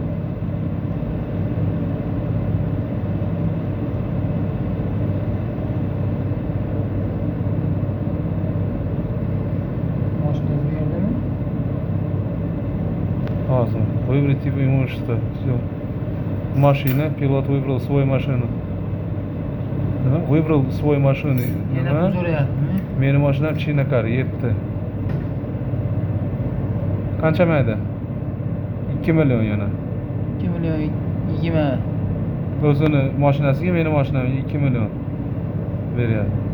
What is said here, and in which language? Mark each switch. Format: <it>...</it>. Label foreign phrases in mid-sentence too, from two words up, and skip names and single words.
<ru>Выбрать тип имущества. Все. Машина. Пилот выбрал свою машину. Да? Выбрал свою машину.</ru> <uz>Meni mashinam China Car 7. Qancha mayda? 2 million yana. 2 million 20. O'zini mashinasiga meni mashinam 2 million beryapti.</uz>